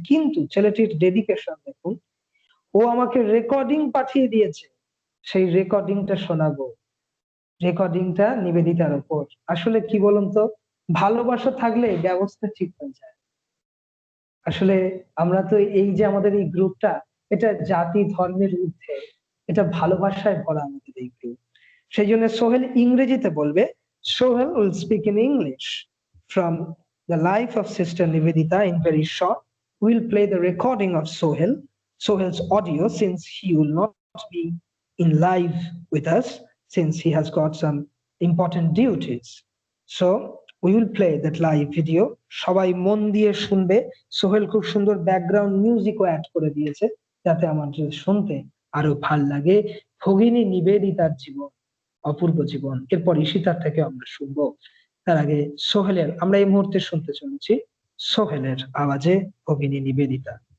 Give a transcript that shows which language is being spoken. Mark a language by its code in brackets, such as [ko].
[bn] কিন্তু ছেলেটির ডেডিকেশন দেখুন, ও আমাকে রেকর্ডিং পাঠিয়ে দিয়েছে, সেই রেকর্ডিংটা শোনাবো, রেকর্ডিংটা নিবেদিতার উপর। আসলে কি বলুন তো, ভালোবাসা থাকলে ব্যবস্থা ঠিক হয়ে যায়। আসলে আমরা তো এই যে আমাদের এই গ্রুপটা, এটা জাতি ধর্মের ঊর্ধ্বে, এটা ভালোবাসায় ভরা আমাদের এই গ্রুপ। সেই জন্য সোহেল ইংরেজিতে বলবে। [en] Sohel will speak in English from the life of Sister Nivedita in very short. We'll play the recording of Sohel's audio, since he will not be in live with us, since he has got some important duties. So we will play that live video. [bn] সবাই মন দিয়ে শুনবে। সোহেল খুব সুন্দর background মিউজিকও add করে দিয়েছে, যাতে আমাদের শুনতে আরো ভাল লাগে। ভগিনী নিবেদিতার জীবন, অপূর্ব জীবন। এরপর ঈশিতার থেকে আমরা শুনবো। তার আগে সোহেলের, আমরা এই মুহূর্তে শুনতে চলেছি সোহেলের আওয়াজে ভগিনী নিবেদিতা।